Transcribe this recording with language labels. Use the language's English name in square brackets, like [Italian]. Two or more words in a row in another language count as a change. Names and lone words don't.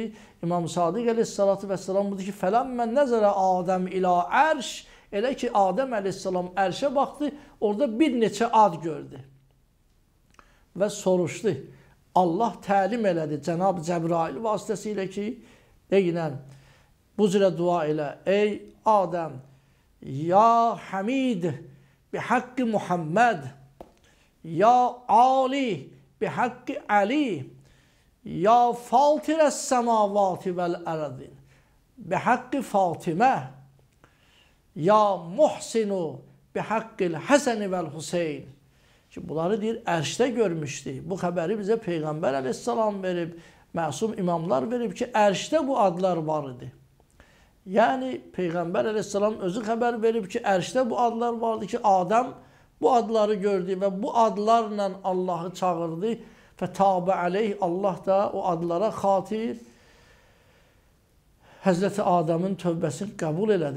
[Azerbaijani] İmam Sadiq [Arabic] عليه الصلاة والسلام [Azerbaijani] budur ki, [Arabic] فلما نظر آدم إلى العرش, [Azerbaijani] elə ki, Adəm Əleyhisselam ərşə baxdı, orada bir neçə ad gördü və soruşdu. Allah təlim elədi Cənab-ı Cəbrail vasitəsilə ki, deyinən, bu cürə dua elə. Ey Adəm, [Arabic] يا حميد بحق محمد، يا عالي بحق علي، يا فاطر السماوات والأرض بحق فاطمة، يا محسن بحق الحسن والحسين. [Azerbaijani] Şimdi bunları deyir, ərşdə görmüşdü. Bu xəbəri bizə Peyğəmbər əleyhissalam verib, məsum imamlar verib ki, ərşdə bu adlar var idi. Yəni, Peyğəmbər əleyhissalam özü xəbər verib ki, ərşdə bu adlar vardı ki, Adəm bu adları gördü və bu adlarla Allahı çağırdı və [Arabic] تاب عليه, [Azerbaijani] Allah da o adlara xatir Həzrəti Adəmin tövbəsini qəbul elədi.